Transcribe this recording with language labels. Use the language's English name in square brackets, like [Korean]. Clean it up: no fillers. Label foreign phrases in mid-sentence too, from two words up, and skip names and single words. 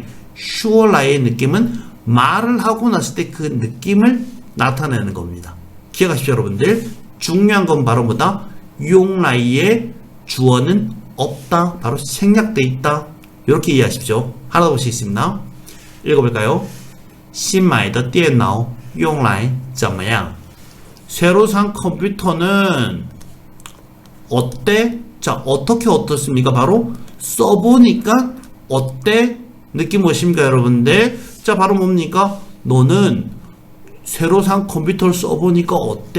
[Korean] 슈어라이의 느낌은 말을 하고 났을 때 그 느낌을 나타내는 겁니다. 기억하십시오, 여러분들. 중요한 건 바로 뭐다? 용라이의 주어는 없다. 바로 생략돼 있다. 이렇게 이해하십시오. 하나 더 보시겠습니다. 읽어볼까요? [Chinese] 新买的电脑用来怎么样? [Korean] 새로 산 컴퓨터는 어때? 자, 어떻게 어떻습니까? 바로 써보니까 어때? 느낌 오십니까, 여러분들? 자, 바로 뭡니까? 너는 새로 산 컴퓨터를 써보니까 어때?